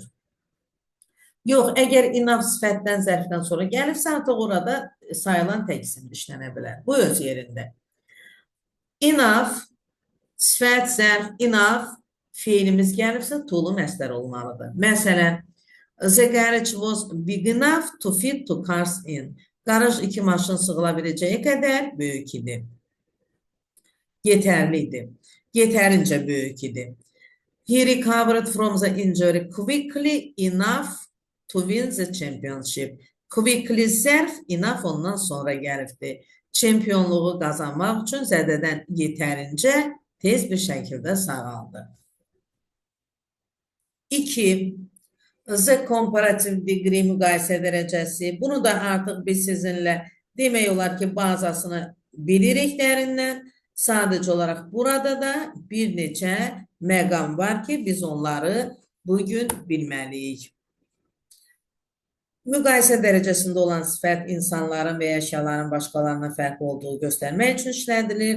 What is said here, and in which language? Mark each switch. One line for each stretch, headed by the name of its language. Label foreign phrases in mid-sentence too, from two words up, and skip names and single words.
Azerbaijani: Yox, əgər enough sifətdən, zərfdən sonra gəlibsə, artıq orada sayılan tək isim işlənə bilər. Bu öz yerində. Enough, sifət, zərf, enough feilimiz gəlibsə, to'lu məstər olmalıdır. Məsələn,
English: the garage was big enough to fit two cars in.
Azerbaijani: Qaraj 2 maşın sığıla biləcəyi qədər böyük idi. Yetərli idi. Yetərincə böyük idi.
English: He recovered from the injury quickly enough to win the championship.
Azerbaijani: Quickly zərf, enough ondan sonra gəlibdir. Çempionluğu qazanmaq üçün zədədən yetərincə tez bir şəkildə sağaldı. 2.
English: The comparative degree
Azerbaijani: müqayisə dərəcəsi. Bunu da artıq biz sizinlə demək olar ki, bazasını bilirik dərindən. Sadəcə olaraq burada da bir neçə məqam var ki, biz onları bugün bilməliyik. Müqayisə dərəcəsində olan sifət insanların və əşyaların başqalarına fərqli olduğu göstərmək üçün işlədilir.